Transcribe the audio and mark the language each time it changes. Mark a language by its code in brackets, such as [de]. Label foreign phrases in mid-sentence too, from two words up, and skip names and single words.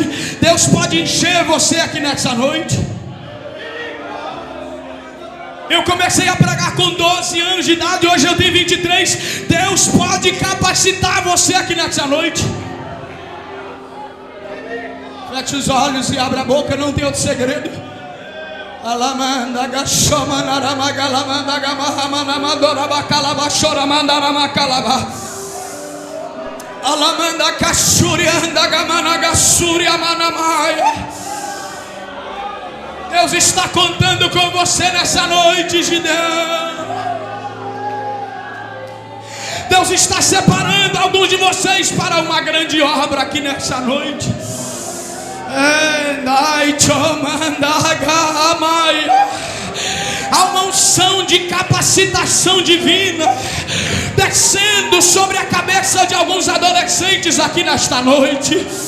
[pt] Deus pode encher você aqui nessa noite. Eu comecei a pregar com 12 anos de idade. Hoje eu tenho 23. Deus pode capacitar você aqui nessa noite. Feche os olhos e abra a boca. Não tem outro segredo. Alamanda gashoma naramagalamanda gamahamanamadora bacalabachora Alamanda Kashurianda Gamanagasuria Manamaya. Deus está contando com você nessa noite, Gideão. Deus está separando alguns de vocês para uma grande obra aqui nessa noite. Há uma unção de capacitação divina descendo sobre a cabeça de alguns adolescentes aqui nesta noite.